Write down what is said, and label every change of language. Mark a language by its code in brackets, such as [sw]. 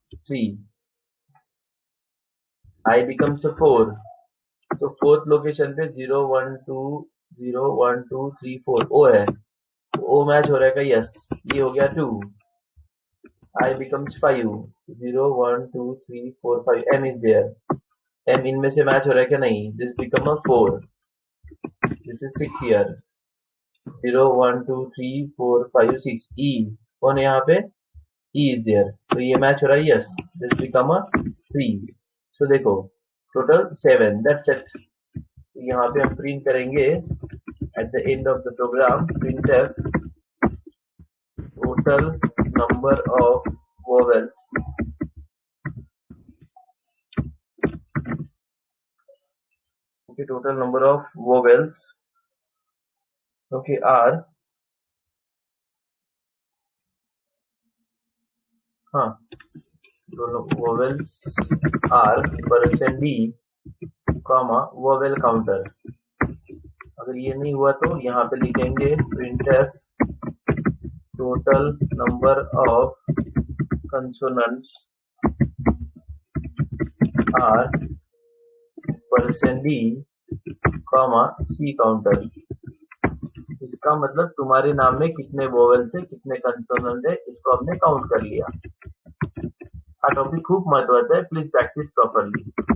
[hi] 3, I becomes 4, तो fourth location पे 0 1 2 0 1 2 3 4 O है, O मैच हो रहा है क्या? यस, ये हो गया 2, [en] I becomes 5, [hi] 0 1 2 3 4 5 [en] M is there, [hi] M इनमें से मैच हो रहा है क्या? [en] नहीं, this become a 4, this is 6 here, 0 1 2 3 4 5 6 E [hi] कौन है यहाँ पे? [en] E is there, [hi] तो ये मैच हो रहा है? [en] yes, this become a 3, so [hi] देखो [en] Total 7, that's it। [hi] यहाँ पे हम प्रिंट करेंगे [en] at the end of the program, [hi] printf total number of vowels, [en] okay, total number of vowels, okay, are, हाँ, vowels are %d, vowel counter। [hi] अगर ये नहीं हुआ तो यहाँ पे लिखेंगे printf total number of consonants are %d, C counter। इसका मतलब तुम्हारे नाम में कितने वोवेल्स है, कितने कंसोनेंट है, इसको हमने काउंट कर लिया। [mr] हा टॉपिक खूप महत्वाचा है, [en] Please practise properly.